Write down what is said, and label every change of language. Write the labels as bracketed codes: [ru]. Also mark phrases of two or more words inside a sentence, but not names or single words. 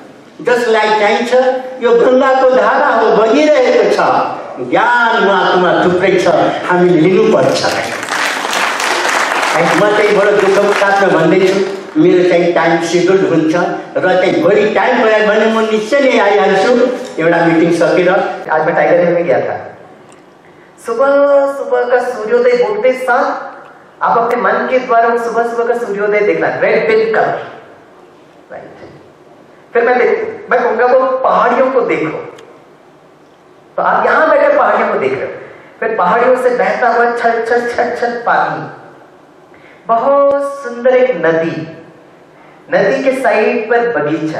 [ne] जसलाई चाहिन्छ यो गङ्गाको धारा हो, बगिरहेको छ। ज्ञान उहाँकोमा थुप्रै छ, हामीले लिनुपर्छ। म चाहिँ बडो दुःखको साथमा भन्दैछु, मेरो चाहिँ [en] time schedule [ne] हुन्छ र चाहिँ भोलि टाइम भयो भने म निश्चय नै आइहाल्छु। एउटा मिटिङ सकेर [hi] आज मैं टाइगर हिल में गया था। सुबह सुबह का सूर्योदय बोलते साथ आप अपने मन के द्वारा सुबह सुबह का सूर्योदय देखना, [en] red pink colour, right. [hi] फिर मैं कहूंगा वो पहाड़ियों को देखो, तो आप यहां बैठकर पहाड़ियों को देख रहे हो, फिर पहाड़ियों से बहता हुआ छल छल छल छल पानी, बहुत सुंदर एक नदी, नदी के साइड पर बगीचा।